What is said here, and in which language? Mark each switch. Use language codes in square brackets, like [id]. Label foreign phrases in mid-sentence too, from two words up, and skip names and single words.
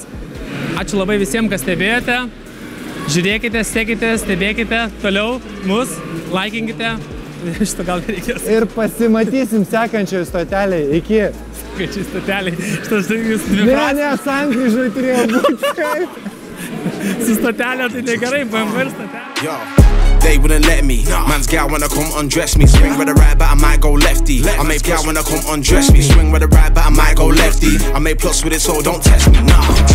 [lt] Ačiū labai visiems, kas stebėjote. Žiūrėkite, sekite, stebėkite toliau mus, laikinkite. Šitą gal reikės. Ir pasimatysim sekančioje stotelėje. Iki. Sekančioje stotelėje. Šitas jūs dviprasmis. Ne, sankryžoj turėjo būti. Su stotelė tai negerai, BMW ir stotelė. [en] They wouldn't let me. Man's gal wanna come undress me. Swing with a right, but I might go lefty. I made gal wanna come undress me. Swing with a right, but I might go lefty. I made plus with it, so don't test me. Nah.